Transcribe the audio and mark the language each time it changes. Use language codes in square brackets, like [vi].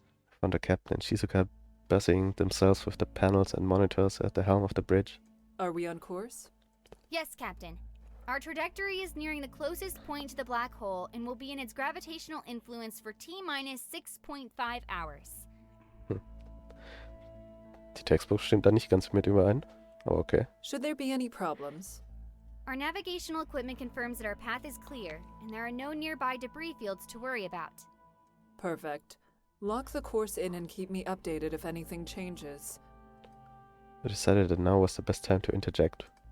[en] I found the captain and Shizuka busying themselves with the panels and monitors at the helm of the bridge. Are we on course? Yes, Captain. Our trajectory is nearing the closest point to the black hole and will be in its gravitational influence for T-minus 6.5 hours. [de] Die Textbook stimmt da nicht ganz mit überein. [en] Oh, okay. Should there be any problems? Our navigational equipment confirms that our path is clear, and there are no nearby debris fields to worry about. Perfect. Lock the course in and keep me updated if anything changes. I decided that now was the best time to interject.